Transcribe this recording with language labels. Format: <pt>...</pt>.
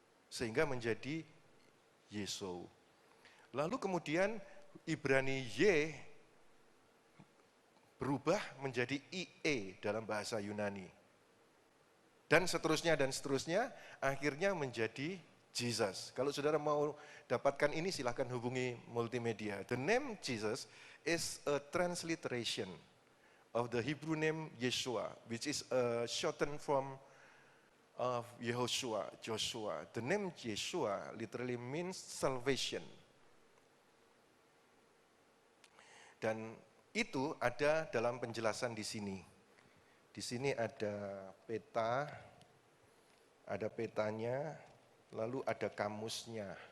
<id>Sehingga menjadi Yesou. Lalu kemudian Ibrani Y berubah menjadi IE dalam bahasa Yunani. Dan seterusnya, akhirnya menjadi Jesus. Kalau saudara mau dapatkan ini, silahkan hubungi multimedia.</id> <en>The name Jesus is a transliteration of the Hebrew name Yeshua, which is a shortened form of Yehoshua, Joshua. The name Yeshua literally means salvation.</en> <id>Dan Itu ada dalam penjelasan di sini. Di sini ada peta, ada petanya, lalu ada kamusnya.</id>